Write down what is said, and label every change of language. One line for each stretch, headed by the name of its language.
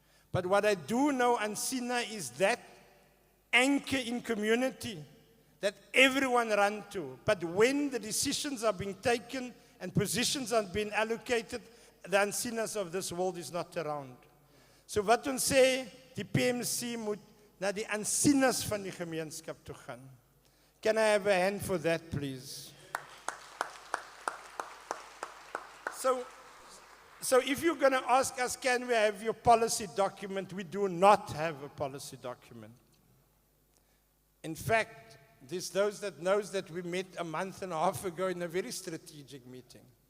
English: But what I do know, Ansina is that anchor in community that everyone runs to. But when the decisions are being taken and positions are being allocated, the Ansinas of this world is not around.
Afrikaans: So wat ons sê, die PMC moet na die Ansinas van die gemeenskap toe gaan.
English: Can I have a hand for that, please? So if you're going to ask us, can we have your policy document? We do not have a policy document. In fact, there's those that knows that we met a month and a half ago in a very strategic meeting.